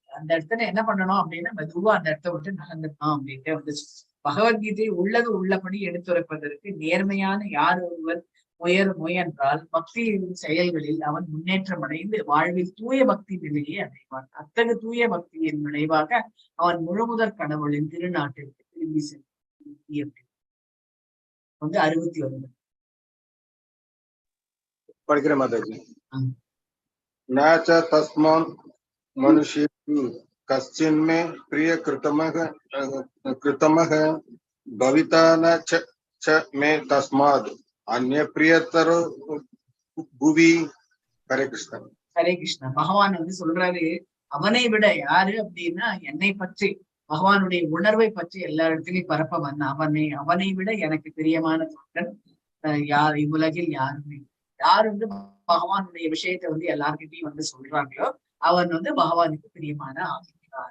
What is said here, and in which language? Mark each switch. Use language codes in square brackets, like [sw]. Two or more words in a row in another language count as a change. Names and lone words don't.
[ta] அந்த இடத்துல என்ன பண்ணணும் அப்படின்னா மெதுவா அந்த இடத்த விட்டு நகர்ந்துட்டோம் அப்படின்ட்டு வந்து பகவத்கீதை உள்ளது உள்ளபடி எடுத்துரைப்பதற்கு நேர்மையான யார் ஒருவர் முயன்றால் பக்தியின் செயல்களில் அவன் முன்னேற்றம் அடைந்து வாழ்வில் தூய பக்தி நிலையை அடைவான். அத்தகு தூய பக்தியின் விளைவாக அவன் முழுமுதற் கடவுளின் திருநாட்டிற்கு திரும்பி செல்லும். வந்து 69 படிக்கிறேன் மாதாஜி. [sa] न च तस्मान् मनुष्येषु कश्चिन्मे प्रिय कृतमः भविता न च मे तस्माद् अन्य प्रियतरो भुवि. हरे कृष्ण. [ta] ஹரே கிருஷ்ணா. பகவான் வந்து சொல்றாரு, அவனை விட யாரு அப்படின்னா என்னை பற்றி பகவானுடைய உணர்வை பற்றி எல்லா இடத்துலயும் பரப்ப அவனை விட எனக்கு பிரியமான தொண்டன் யார் இவ்வுலகில் யாருமே. யார் வந்து பகவானுடைய விஷயத்தை வந்து எல்லார்கிட்டையும் வந்து சொல்றாங்களோ அவன் வந்து பகவானுக்கு பிரியமான ஆகிவிட்டான்.